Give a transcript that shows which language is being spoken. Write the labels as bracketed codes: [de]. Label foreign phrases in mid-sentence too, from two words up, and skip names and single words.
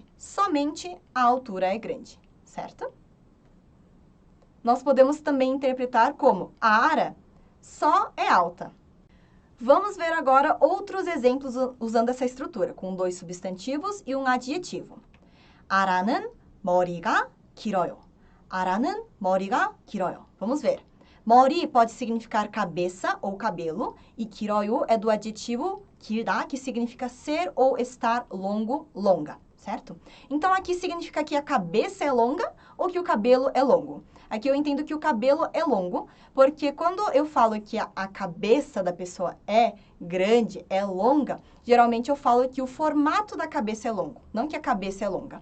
[pt] Somente a altura é grande, certo? Nós podemos também interpretar como a Ara só é alta. Vamos ver agora outros exemplos usando essa estrutura, com 2 substantivos e um adjetivo. [ko] Ara는 머리가 길어요. Ara는 머리가 길어요. [pt] Vamos ver. 머리 pode significar cabeça ou cabelo, e 길어요 é do adjetivo 길다, que significa ser ou estar longo, longa, certo? Então, aqui significa que a cabeça é longa ou que o cabelo é longo. Aqui eu entendo que o cabelo é longo, porque quando eu falo que a cabeça da pessoa é grande, é longa, geralmente eu falo que o formato da cabeça é longo, não que a cabeça é longa.